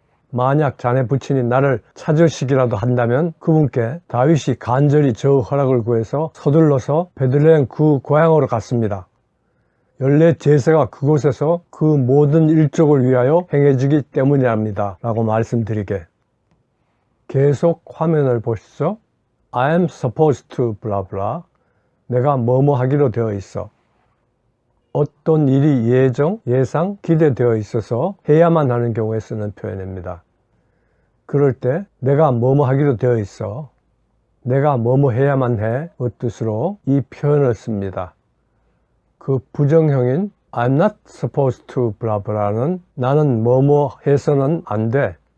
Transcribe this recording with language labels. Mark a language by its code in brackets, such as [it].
[ko] 만약 자네 부친이 나를 찾으시기라도 한다면 그분께 다윗이 간절히 저 허락을 구해서 서둘러서 베들레헴 그 고향으로 갔습니다. 연례 제사가 그곳에서 그 모든 일족을 위하여 행해지기 때문이랍니다. 라고 말씀드리게. 계속 화면을 보시죠. [en] I am supposed to blah blah. [ko] 내가 뭐뭐 하기로 되어 있어. 어떤 일이 예상, 기대되어 있어서 해야만 하는 경우에 쓰는 표현입니다. 그럴 때 내가 뭐뭐 하기로 되어 있어. 내가 뭐뭐 해야만 해. 그 뜻으로 이 표현을 씁니다. 그 부정형인 [en] I'm not supposed to blah blah [ko] 는 나는 뭐뭐 해서는 안 돼.